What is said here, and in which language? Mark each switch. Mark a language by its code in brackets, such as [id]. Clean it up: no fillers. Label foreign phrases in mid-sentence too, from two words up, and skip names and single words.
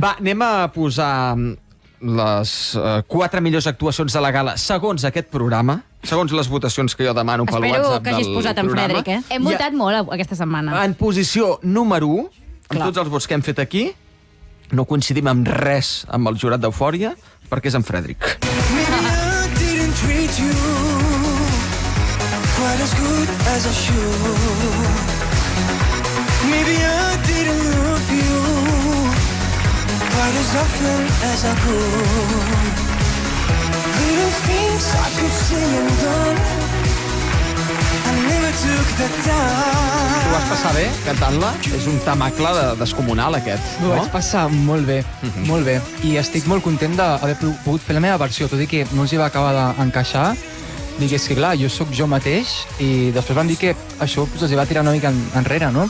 [ca] Va, anem a posar les 4 millors actuacions de la gala segons aquest programa, segons les votacions que jo demano pel WhatsApp del programa. Espero que hagis posat en Frederic, eh? Hem votat molt aquesta setmana. En posició número 1, amb tots els vots que hem fet aquí, no coincidim amb res amb el jurat d'Eufòria, perquè és en Frederic. [en] Maybe I didn't treat you quite as good as I should. Maybe I didn't love you quite as often as I could. Little things I could say and done, I never took the time. [ca] Tu vas passar bé cantant-la? És un tamacle descomunal, aquest. M'ho vaig passar molt bé, molt bé. I estic molt content d'haver pogut fer la meva versió, tot i que no els hi va acabar d'encaixar. Dic, és que clar, jo sóc jo mateix i després van dir que això els va tirar una mica enrere, no?